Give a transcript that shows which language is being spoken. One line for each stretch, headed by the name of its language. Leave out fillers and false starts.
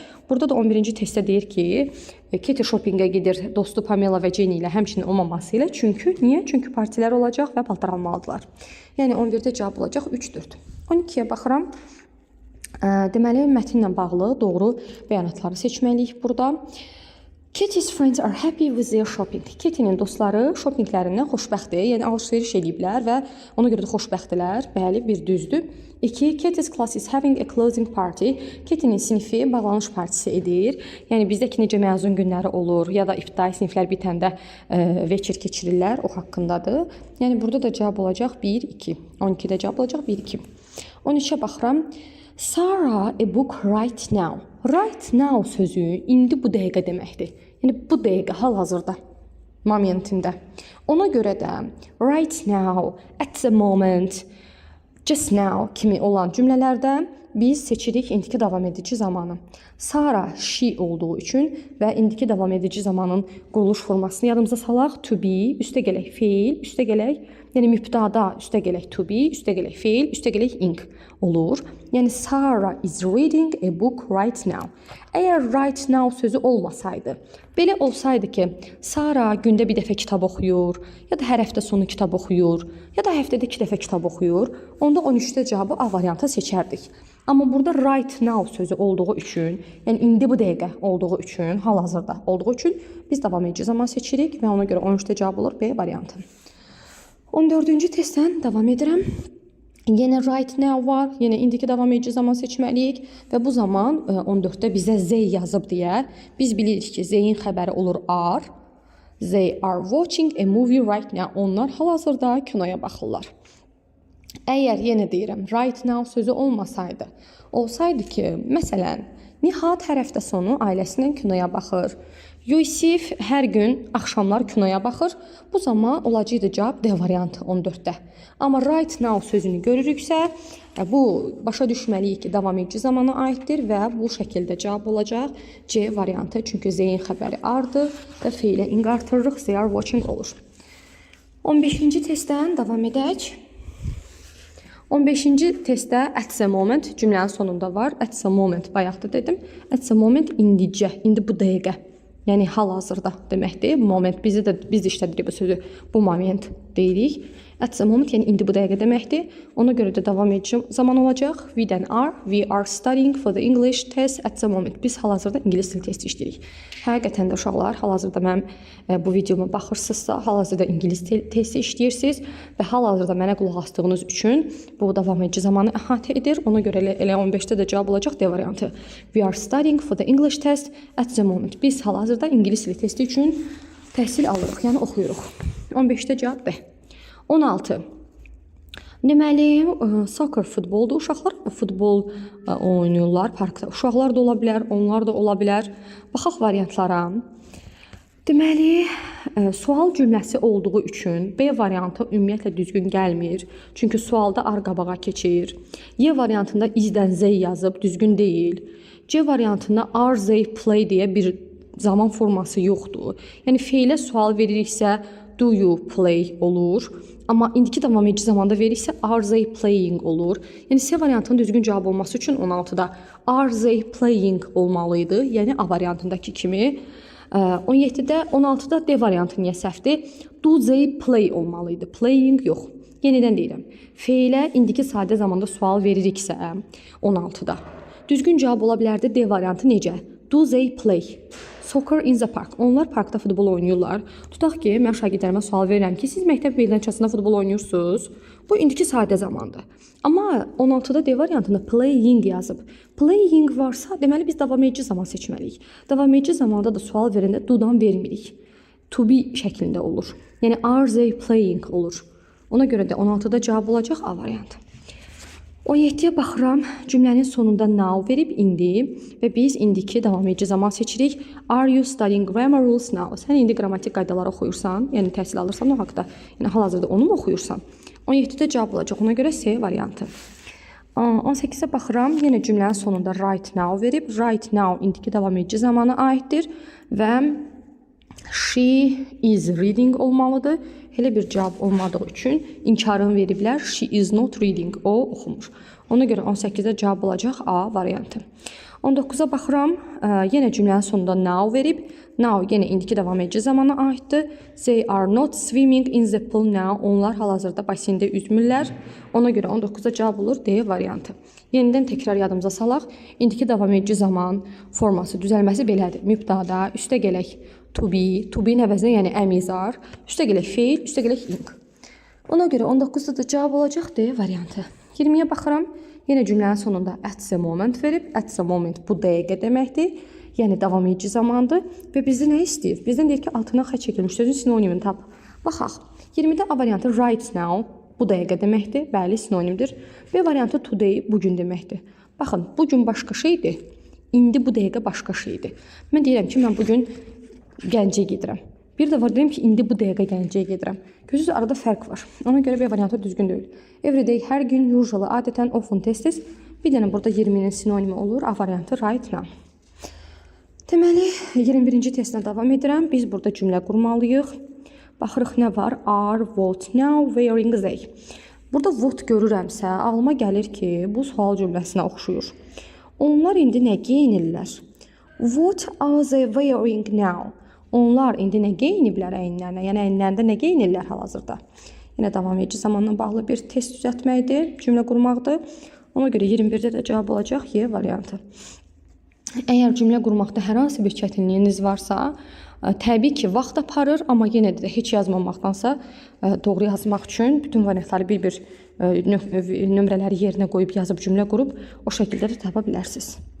Azerbaijani: Burada da 11-ci testdə deyir ki, Katie shoppingə gedir dostu Pamela və Jenny ilə, həmçinin o maması ilə. Niyə? Çünki partilər olacaq və paltar almalıdırlar. Yəni 11-də cavab olacaq 3-4. 12-yə baxıram. Deməli, mətnlə bağlı doğru bəyanatları seçməliyik burada.
English: Katie's friends are happy with their shopping.
Azerbaijani: Katie'nin dostları shoppinglərindən xoşbəxtdir, yəni alış-veriş ediblər və ona görə də xoşbəxtdirlər. Bəli, bir düzdür. 2.
English: Katie's class is having a closing party.
Azerbaijani: Katie'nin sinifi bağlanış partisi edir. Yəni bizdəki necə məzun günləri olur ya da ibtidai siniflər bitəndə veçir keçirirlər, o haqqındadır. Yəni burada da cavab olacaq 1-2. 12-də cavab olacaq 1-2. 13-ə baxıram.
English: Sarah a book right now.
Azerbaijani: Right now sözü indi bu dəqiqə deməkdir. Yəni bu dəqiqə, hal-hazırda momentində. Ona görə də right now, at the moment, just now kimi olan cümlələrdə biz seçirik indiki davam edici zamanı. Sarah, she olduğu üçün və indiki davam edici zamanın quruluş formasını yadımıza salaq. To be, üstə gələk feil, üstə gələk, yəni mübtada üstə gələk to be, üstə gələk feil, üstə gələk ing olur.
English: Yəni Sarah is reading a book right now.
Azerbaijani: Əgər right now sözü olmasaydı, belə olsaydı ki, Sarah gündə bir dəfə kitab oxuyur, ya da hər həftə sonu kitab oxuyur, ya da həftədə 2 dəfə kitab oxuyur, onda 13-də cavabı A variantı seçərdik. Amma burada right now sözü olduğu üçün, yəni indi bu dəqiqə olduğu üçün, hal-hazırda olduğu üçün biz davam edici zaman seçirik və ona görə 13-də cavab olur B variantı. 14-cü testdən davam edirəm. Yenə right now var. Yenə indiki davam edici zaman seçməliyik və bu zaman 14-də bizə Z yazıb deyə biz bilirik ki, Z-in xəbəri olur are.
English: They are watching a movie right now.
Azerbaijani: Onlar hal-hazırda kinoya baxırlar. Əgər yenə deyirəm, right now sözü olsaydı ki, məsələn, Nihat hər həftə sonu ailəsinə kinoya baxır. Yusif hər gün axşamlar kinoya baxır. Bu zaman olacaqdı cavab D variantı 14-də. Amma right now sözünü görürüksə, bu başa düşməliyik ki, davam edici zamana aiddir və bu şəkildə cavab olacaq C variantı. Çünki Z-in xəbəri ardı və feilə ing artırırıq, they are watching olur. 15-ci testdən davam edək. 15-ci testdə at the moment cümlənin sonunda var. At the moment bayaqda dedim. At the moment indicə, indi bu dəqiqə. Yəni hal-hazırda deməkdir. Bu moment biz işlədirik bu sözü. Bu moment deyirik. At the moment yəni indi bu dəqiqə deməkdir. Ona görə də davam edici zaman olacaq.
English: We are studying for the English test at the moment.
Azerbaijani: Biz hal-hazırda ingilis dili testi işləyirik. Həqiqətən də uşaqlar, hal-hazırda mənim bu videoma baxırsınızsa, hal-hazırda ingilis testi işləyirsiniz və hal-hazırda mənə qulaq asdığınız üçün bu davam edici zamanı əhatə edir. Ona görə elə 15-də də cavab olacaq D variantı.
English: We are studying for the English test at the moment.
Azerbaijani: Biz hal-hazırda ingilis dili testi üçün təhsil alırıq, yəni oxuyuruq. 15-də cavab B. 16. Deməli, soccer futboldur. Uşaqlar futbol oynayırlar parkda. Uşaqlar da ola bilər, onlar da ola bilər. Baxaq variantlara. Deməli, sual cümləsi olduğu üçün B variantı ümumiyyətlə düzgün gəlmir. Çünki sualda ar-qabağa keçir. Y variantında izdən Z yazıb, düzgün deyil. C variantında are they play deyə bir zaman forması yoxdur. Yəni, feilə sual veririksə, do you play olur. Amma indiki davam edici zamanda veririksə are they playing olur. Yəni C variantının düzgün cavab olması üçün 16-da are they playing olmalıydı. Yəni A variantındakı kimi. 17-də, 16-da D variantı niyə səhvdir? Do they play olmalıydı. Playing yox. Yenidən deyirəm. Feilə indiki sadə zamanda sual veririksə 16-da. Düzgün cavab ola bilərdi D variantı necə? Do they play? Soccer in the park. Onlar parkda futbol oynayırlar. Tutaq ki, mən şagirdlərimə sual verirəm ki, siz məktəb meydançasında futbol oynayırsınız. Bu indiki sadə zamandır. Amma 16-da D variantında playing yazıb. Playing varsa, deməli biz davam edici zaman seçməliyik. Davam edici zamanda da sual verəndə do-dan vermirik. To be şəklində olur. Yəni are they playing olur. Ona görə də 16-da cavab olacaq A variantı. 17-yə baxıram, cümlənin sonunda now verib indi və biz indiki davam edici zaman seçirik.
English: Are you studying grammar rules now?
Azerbaijani: Sən indi qrammatik qaydaları oxuyursan, yəni təhsil alırsan o haqda, yəni hal-hazırda onu mu oxuyursan? 17-də cavab olacaq, ona görə C variantı. 18-ə baxıram, yenə cümlənin sonunda right now verib. Right now indiki davam edici zamana aiddir və she is reading olmalıdır. Elə bir cavab olmadığı üçün inkarını veriblər. She is not reading. O oxumur. Ona görə 18-də cavab olacaq A variantı. 19-a baxıram. Yenə cümlənin sonunda now verib. Now yenə indiki davam edici zamana aiddir.
English: They are not swimming in the pool now.
Azerbaijani: Onlar hal-hazırda basində üzmürlər. Ona görə 19-da cavab olur D variantı. Yenidən təkrar yadımıza salaq. İndiki davam edici zaman forması düzəlməsi belədir. Mübtada üstə gələk to be-nin əvəzinə yəni əmizar, üstə gələk feil, üstə gələk ing. Ona görə 19-da da cavab olacaq D variantı. 20-yə baxıram, yenə cümlənin sonunda at the moment verib. At the moment bu dəqiqə deməkdir, yəni davam edici zamandır və bizdə nə istəyir? Bizdən deyir ki, altına xətt çəkilmiş sözün sinonimini tap. Baxaq, 20-də A variantı right now bu dəqiqə deməkdir, bəli sinonimdir. B variantı today bugün deməkdir. Baxın, bugün başqa şeydir, indi bu dəqiqə başqa şeydir. Mən deyirəm ki, mən bugün Gəncəyə gedirəm. Bir də var deyim ki, indi bu dəqiqə Gəncəyə gedirəm. Gözünüz arada fərq var. Ona görə B variantı düzgün deyil. Everyday hər gün, usually adətən, often tez-tez. Bir dənə burada 20-nin sinonimi olur. A variantı right now. Deməli, 21-ci testlə davam edirəm. Biz burada cümlə qurmalıyıq. Baxırıq nə var?
English: Are, what, now, wearing they.
Azerbaijani: Burada what görürəmsə, ağlıma gəlir ki, bu sual cümləsinə oxşuyur. Onlar indi nə geyinirlər?
English: What are they wearing now?
Azerbaijani: Onlar indi nə geyiniblər əyinlərinə? Yəni əyinlərində nə geyinirlər hal-hazırda? Yenə davam edici zamanla bağlı bir test düzəltməkdir, cümlə qurmaqdır. Ona görə 21-də də cavab olacaq Y variantı. Əgər cümlə qurmaqda hər hansı bir çətinliyiniz varsa, təbii ki, vaxt aparır, amma yenə də heç yazmamaqdansa doğru yazmaq üçün bütün variantları bir-bir nömrələri yerinə qoyub yazıb cümlə qurub o şəkildə də tapa bilərsiniz.